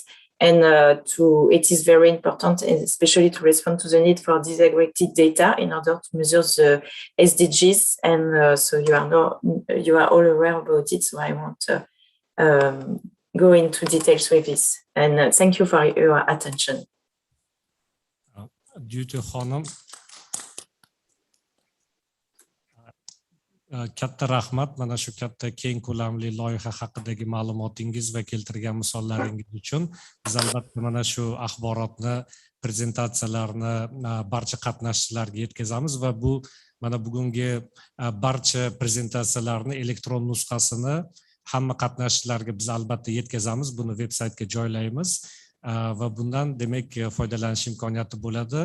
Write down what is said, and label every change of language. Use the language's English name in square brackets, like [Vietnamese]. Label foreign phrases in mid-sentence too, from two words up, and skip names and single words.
[English] And it is very important, especially to respond to the need for disaggregated data in order to measure the SDGs. And so you are all aware about it, so I won't go into details with this. And thank you for your attention. [Uzbek] Due to Hanım, katta rahmat mana shu katta keng ko'lamli loyiha haqidagi ma'lumotingiz va keltirgan misollaringiz uchun. Biz albatta mana shu axborotni, prezentatsiyalarni barcha qatnashchilarga yetkazamiz va bu mana bugungi barcha prezentatsiyalarni elektron nusxasini hamma qatnashchilarga biz albatta yetkazamiz, buni veb-saytga joylaymiz va bundan demak foydalanish imkoniyati bo'ladi.